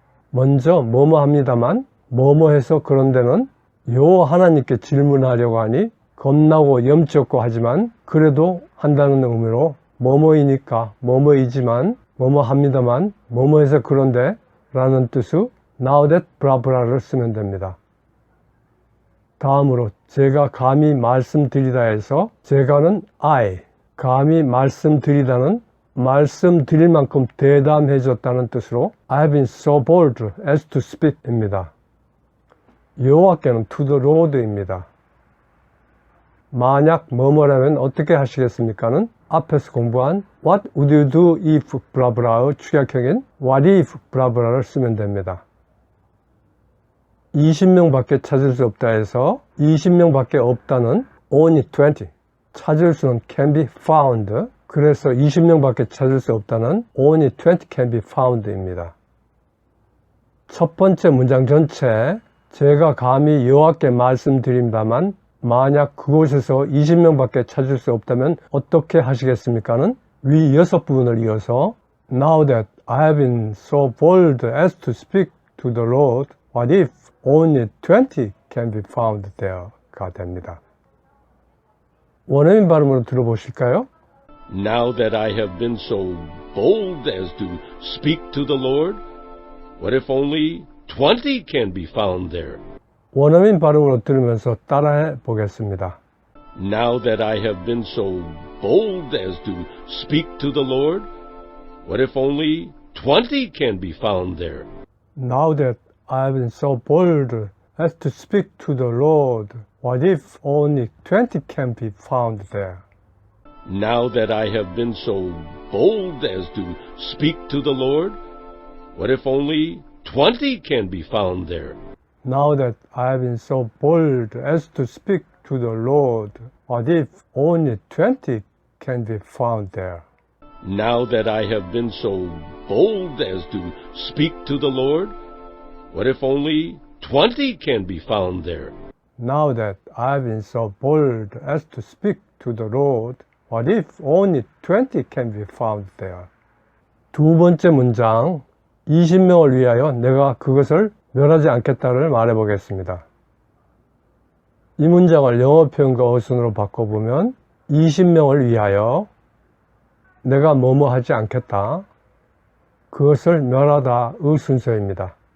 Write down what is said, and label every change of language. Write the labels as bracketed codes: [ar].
[ko] 먼저 뭐뭐 합니다만 뭐뭐 해서 그런데는 여호와 하나님께 질문하려고 하니 겁나고 염치 없고 하지만 그래도 한다는 의미로 뭐뭐이니까 뭐뭐이지만 뭐뭐 합니다만 뭐뭐 해서 그런데 라는 뜻의 now that 브라브라를 쓰면 됩니다. 다음으로 제가 감히 말씀드리다에서 제가는 I, 감히 말씀드리다는 말씀드릴 만큼 대담해졌다는 뜻으로 [en] I have been so bold as to speak [ko] 입니다. 여호와께는 to the Lord입니다. 만약 뭐뭐라면 어떻게 하시겠습니까는 앞에서 공부한 [en] What would you do if [ko] 브라브라의 축약형인 What if 브라브라를 쓰면 됩니다. 20명밖에 찾을 수 없다 해서 20명밖에 없다는 only 20, 찾을 수는 can be found, 그래서 20명밖에 찾을 수 없다는 [en] only 20 can be found [ko] 입니다. 첫 번째 문장 전체 제가 감히 여호와께 말씀드립니다만 만약 그곳에서 20명밖에 찾을 수 없다면 어떻게 하시겠습니까는 위 6부분을 이어서 [en] Now that I have been so bold as to speak to the Lord, what if only 20 can be found there [ko] 가 됩니다. 원어민 발음으로 들어보실까요? [en] Now that I have been so bold as to speak to the Lord, what if only 20 can be found there? 원어민 발음으로 들으면서 따라해 보겠습니다. Now that I have been so bold as to speak to the Lord, what if only 20 can be found there? Now that I have been so bold as to speak to the Lord, what if only 20 can be found there? Now that I have been so bold as to speak to the Lord, what if only 20 can be found there? Now that I have been so bold as to speak to the Lord, what if only 20 can be found there? Now that I have been so bold as to speak to the Lord, what if only 20 can be found there? Now that I have been so bold as to speak to the Lord, what if only 20 can be found there? [ko] 두 번째 문장, 20명을 위하여 내가 그것을 멸하지 않겠다를 말해보겠습니다. 이 문장을 영어 표현과 어순으로 바꿔보면 20명을 위하여 내가 뭐뭐 하지 않겠다. 그것을 멸하다의 순서입니다.